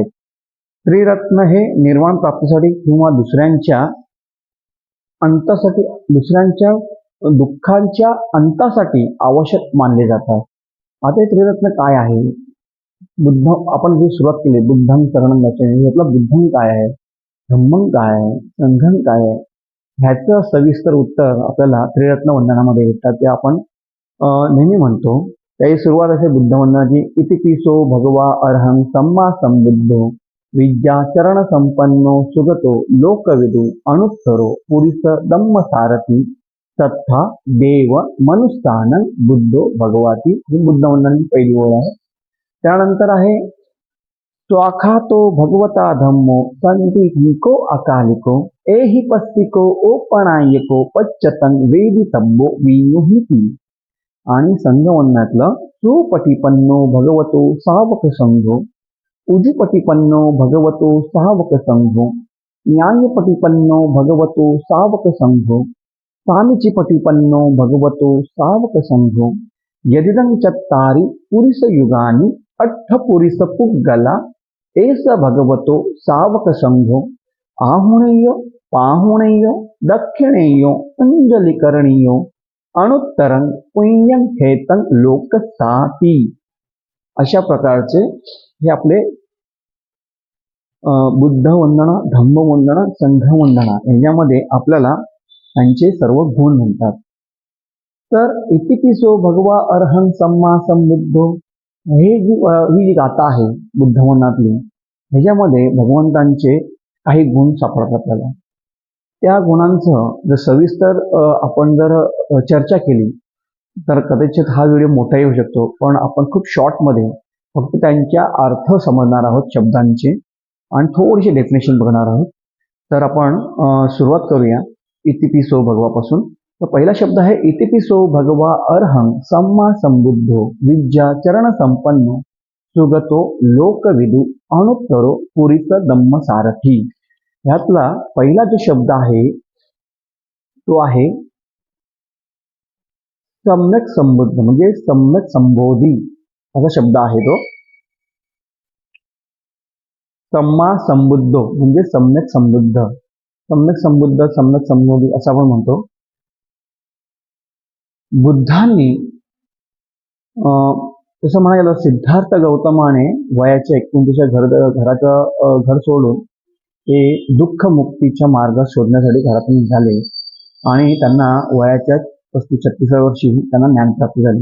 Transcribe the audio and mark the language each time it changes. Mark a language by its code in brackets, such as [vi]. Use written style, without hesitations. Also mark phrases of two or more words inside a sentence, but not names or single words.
[mr] त्रिरत्न हे निर्वाण प्राप्तीसाठी किंवा दुसऱ्यांच्या दुःखांच्या अंतासाठी आवश्यक मानले जातात. आता हे त्रिरत्न काय आहे? बुद्ध आपण जी सुरुवात केली [pi] बुद्धं शरणं गच्छामि, [mr] यातलं बुद्धं काय आहे, धम्मं काय आहे, संघं काय आहे, ह्याचं सविस्तर उत्तर आपल्याला त्रिरत्न वंदनामध्ये भेटतात. ते आपण नेहमी म्हणतो. त्याची सुरुवात असे बुद्ध वंदनाची. [pi] इतिपिसो भगवा अर्हं सम्मा संबुद्धो विद्या चरण संपन्नो सुगतो लोकविदु अनुत्तरो पुरिस दम्म सारथी तथा देव मनुस्थानं बुद्धो भगवाती. [mr] ही बुद्ध वंदनाची पहिली ओळ आहे. त्यानंतर आहे [pi] स्वाखातो भगवता धम्मो संदिहिको अकालिको एहि पस्तिको ओपणायको पच्चतं वेदितब्बो विनुहिती. [mr] आणि संघवंदनातलं [pi] सुपटिपन्नो भगवतो सावक संघो, उजुपटिपन्नो भगवतो सावक संघो, न्यायपटिपन्नो भगवतो सावक संघो, सामिचिपटिपन्नो भगवतो सावक संघो, यदिदं चत्तारि पुरिस युगानि अट्ठपुरिस पुग्गला एस भगवतो सावक संघो, आहुणेयो पाहुणेयो दक्षिणेयो अंजलिकरणीयो अनुत्तरं पुण्यं हेतं लोकसाती. [mr] अशा प्रकारचे हे आपले बुद्ध वंदना, धम्म वंदना, संघ वंदना याच्यामध्ये आपल्याला त्यांचे सर्व गुण म्हणतात. तर [pi] इतिपिसो भगवा अर्हं सम्मा संबुद्धो [mr] ही जी गाथा आहे बुद्ध वंदनातली, ह्याच्यामध्ये भगवंतांचे काही गुण सापडतात आपल्याला. त्या गुणांचं जर सविस्तर आपण जर चर्चा केली तर कदाचित हा व्हिडिओ मोठा येऊ शकतो, पण आपण खूप शॉर्टमध्ये फक्त त्यांच्या अर्थ समजणार आहोत शब्दांचे आणि थोडीशी डेफिनेशन बघणार आहोत. तर आपण सुरुवात करूया इतिपिसो भगवापासून. तर पहिला शब्द आहे [pi] इतिपिसो भगवा अर्हं सम्मा संबुद्धो विद्या चरण संपन्नो सुगतो लोकविदु अनुत्तरो पुरिस दम्म सारथी. [mr] ह्यातला पहिला जो शब्द आहे तो आहे सम्यक संबुद्ध, म्हणजे सम्यक संबोधी असा शब्द आहे तो. [pi] सम्मा संबुद्धो [mr] म्हणजे सम्यक संबुद्ध. सम्यक संबुद्ध, सम्यक संबोधी असं आपण म्हणतो. बुद्धांनी तसं म्हणायला गेलं, सिद्धार्थ गौतमाने वयाच्या 29 घर सोडून ते दुःख मुक्तीचा मार्ग शोधण्यासाठी घरातून निघाले आणि त्यांना वयाच्या 35-36 वर्षी त्यांना ज्ञानप्राप्ती झाली.